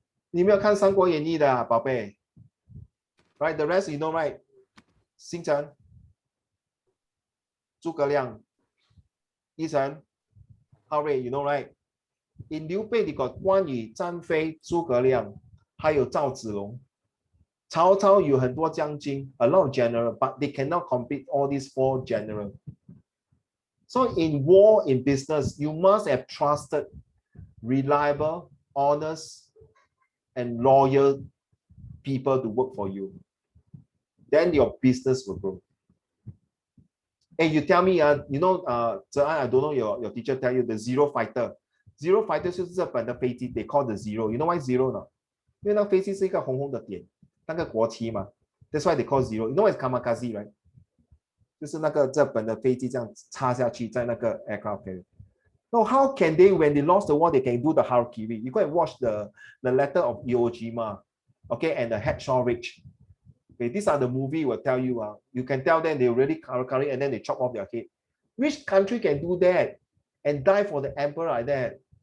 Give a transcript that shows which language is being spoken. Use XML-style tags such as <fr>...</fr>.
<zh>你没有看《三国演义》的宝贝 ？</zh> <en>Right, the rest you know, right?</en> <zh>星辰、诸葛亮、一晨、浩瑞 ，</zh> <en>you know, right?</en> <zh>In 刘备，你got 关羽、张飞、诸葛亮，还有赵子龙。曹操有很多将军</zh> <en>a lot of general, but they cannot compete all these 4 general. So in war, in business, you must have trusted, reliable, honest, and loyal people to work for you. Then your business will grow. And you tell me, you know, Zhe An, I don't know your teacher tell you the Zero Fighter. Zero Fighter</en> <zh>是日本的飞机</zh> <en>they call the Zero. You know why Zero 呢？</en> <zh>因为那飞机是一个红红的点。那个国旗嘛</zh> <en>，That's why they call zero. You know what is kamikaze, right?</en> <zh>就是那个日本的飞机这样插下去，在那个 aircraft carrier.</zh> <en>No, how can they, when they lost the war, they can do the harakiri? You go and watch the letter of Iwo Jima, okay, and the Hacksaw Ridge. Okay, these are the movie will tell you. You can tell them they really harakiri and then they chop off their head. Which country can do that and die for the emperor like that?</en>